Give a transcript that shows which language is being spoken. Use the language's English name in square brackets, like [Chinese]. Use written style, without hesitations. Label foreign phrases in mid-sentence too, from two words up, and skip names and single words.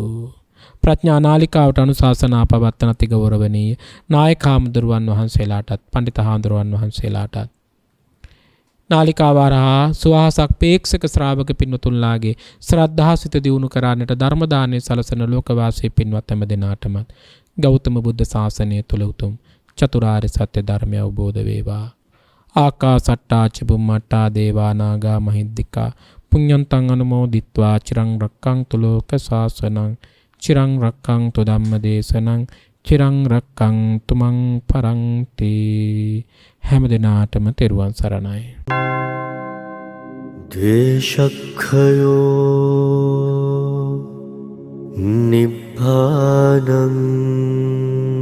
[Sinhala] ප්‍රඥා නාලිකාවට අනුශාසනා පවත්වන අති ගෞරවනීය නායක හාමුදුරුවන් වහන්සේලාටත් පඬිත හාමුදුරුවන් වහන්සේලාටත් නාලිකාවාරහා සුවහසක් පේක්ෂක ශ්‍රාවක පින්වතුන්ලාගේ ශ්‍රද්ධා සිත දියුණු කරන්නට ධර්ම දානයේ සලසන ලෝකවාසී පින්වත් හැම දෙනාටමත් ගෞතම බුද්ධ ශාසනය තුල උතුම් චතුරාර්ය සත්‍ය ධර්මය අවබෝධ වේවා. [Pali] ආකාසට්ටා චුම්මට්ටා දේවා නාග මහිද්దికා පුඤ්ඤන්තං අනුමෝදිත්වා චිරං රක්ඛන්තු ලෝක ශාසනං චිරං රක්ඛන්තු ධම්ම දේශනං චිරං රක්ඛන්තු මං පරන්ති. [Sinhala] හැම දිනාටම තෙරුවන් සරණයි. [Pali] දේශක්ඛයෝ නිබ්බානං